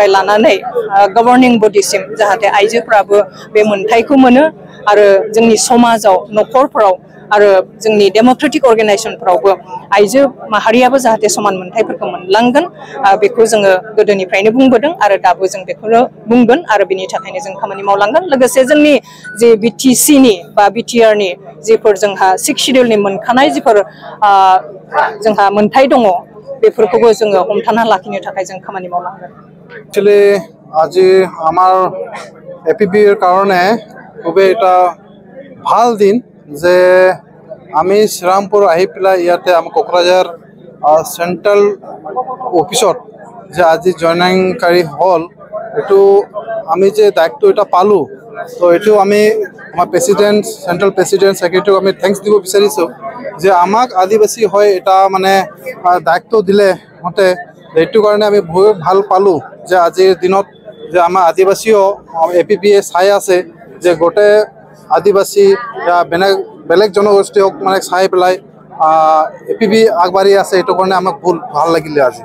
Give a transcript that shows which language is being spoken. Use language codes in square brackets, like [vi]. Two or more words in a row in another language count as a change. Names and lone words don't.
[brx] लानानै गभर्निं बडिसिम जाहाथे आइजोफ्राबो बे मोनथायखौ मोनो आरो जोंनि समाजाव न'खरफोराव आरो जोंनि डेम'क्रेटिक अर्गानाइजेसनफोरावबो आइजो माहारियाबो जाहाथे समान मोनथायफोरखौ मोनलांगोन बेखौ जोङो गोदोनिफ्रायनो बुंबोदों आरो दाबो जों बेखौनो बुंगोन आरो बिनि थाखायनो जों खामानि मावलांगोन लोगोसे जोंनि जे BTCनि बा BTRनि जिफोर जोंहा 6 शिडिउलनि मोनखानाय जिफोर जोंहा मोनथाय दङ बेफोरखौबो जोङो हमथाना लाखिनो थाखाय जों खामानि मावलांगोन [as] एक्चुअली আজি আমার APBৰ কাৰণে খুবই এটা ভাল দিন যে আমি শ্ৰীৰামপুৰ আহি পেলাই ইয়াতে আমাৰ কোকৰাঝাৰ সেন্ট্ৰেল অফিসত যে আজি জইনিংকাৰী হল এটো আমি যে দায়িত্ব এটা পালো তো এটো আমি আমাৰ [en] president central president secretary [as] আমি থ্যাঙ্কস দিব বিচাৰিছো যে আমাক আদিবাসী হয় এটা মানে দায়িত্ব দিলে হতে এইটো কাৰণে আমি বহুত ভাল পালো যে আজিৰ দিনত যে আমাৰ আদিবাসীও APBয়ে চাই আছে যে গোটে আদিবাসী বেলেগ জনগোষ্ঠীক মানে চাই পেলাই APB আগবাঢ়ি আছে এইটো কাৰণে আমাক বহুত ভাল লাগিলে আজি